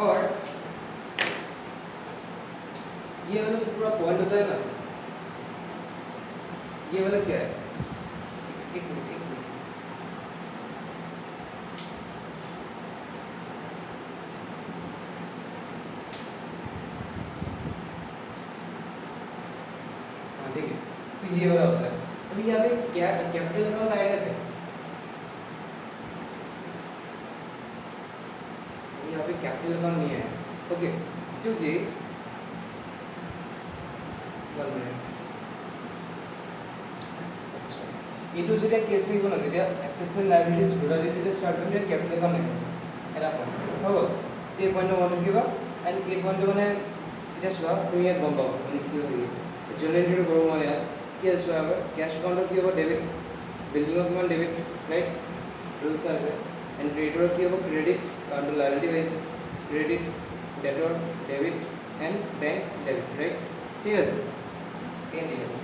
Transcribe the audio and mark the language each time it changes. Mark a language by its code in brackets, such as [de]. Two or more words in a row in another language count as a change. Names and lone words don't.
[hi] और ये वाला जो पूरा पॉइंट होता है ना, ये वाला क्या है, एक मिनट हाँ ठीक है, तो ये वाला होता है। अभी यहाँ पे क्या [en] capital account [hi] आएगा क्या, यहाँ पे [en] capital account [hi] नहीं है, ओके, क्योंकि [as] এইটো যেতিয়া কেছ লিখিব না, যেতিয়া [en] assets and liabilities totally [as] যেতিয়া ষ্টাৰ্ট কৰিম তেতিয়া [en] capital account [as] লিখিম, এটা পইণ্ট হৈ গ'ল। এই পইণ্টটো মনত ৰাখিবা, এণ্ড এই পইণ্টটো মানে এতিয়া চোৱা তুমি ইয়াত গম পাবা মানে কি হৈ [en] general entry [as] কৰোঁ মই ইয়াত, কি আছে চোৱা এবাৰ, [en] cash account [as] কি হ'ব, ডেবিট, বিল্ডিঙৰ কিমান ডেবিট, ৰাইট, ৰুলছ আছে, [en] and creditor [as] কি হ'ব, ক্ৰেডিট, কাৰণটো লাইবিলিটি পাইছে, ক্ৰেডিট, [en] debtor debit, and bank debit, right, [as] ঠিক আছে, এই ঠিক আছে।